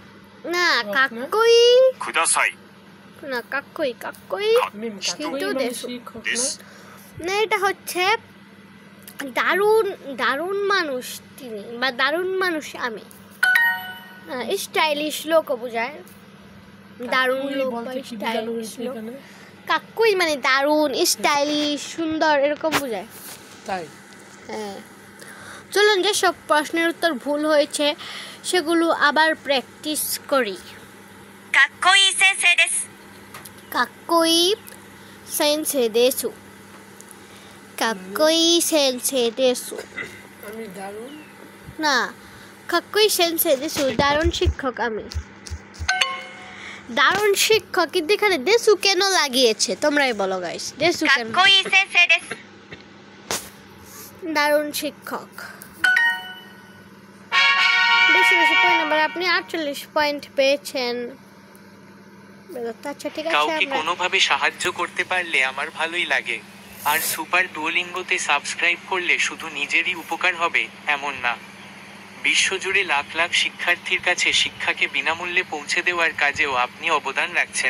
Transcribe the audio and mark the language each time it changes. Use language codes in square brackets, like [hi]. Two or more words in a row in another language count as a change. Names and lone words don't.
[bn] না, না? কাকুই ください না, কাকুই কাকুই মিম কাকুই হিতো মানে দেশু শিক্ষক で না? す না, এটা হচ্ছে দারুণ দারুণ মানুষ তিনি, বা দারুণ মানুষ আমি। স্টাইলিশ লোকও বোঝায়, দারুণ কাকুই লোক বা বলতে কি বোঝানো স্টাইলিশ হয়েছে লোক। এখানে? কাকুই মানে দারুণ, স্টাইলিশ, সুন্দর, এরকম বোঝায়। তাই হ্যাঁ, চলুন যেসব প্রশ্নের উত্তর ভুল হয়েছে সেগুলো আবার প্র্যাকটিস করি। [ja] かっこいい先生ですかっこいい先生です、かっこいい先生です. [bn] আমি দারুণ না, [ja] かっこいい先生です, [bn] দারুণ শিক্ষক আমি। দারুণ শিক্ষক, কিন্তু এখানে দেশু কেন লাগিয়েছে তোমরাই বলো গাইস, দেশু か কেন? [ja] っこいい先生です [bn] দারুণ শিক্ষক। বেশি বেশি পয়েন্ট নাম্বার, আপনি 48 পয়েন্ট পেয়েছেন। আচ্ছা ঠিক আছে, কাউকে আমরা কোনোভাবে সাহায্য করতে পারলে আমার ভালোই লাগে। আর সুপার ডুওলিঙ্গোতে সাবস্ক্রাইব করলে শুধু নিজেরই উপকার হবে এমন না, বিশ্বজুড়ে লাখ লাখ শিক্ষার্থীর কাছে শিক্ষাকে বিনামূল্যে পৌঁছে দেওয়ার কাজেও আপনি অবদান রাখছেন।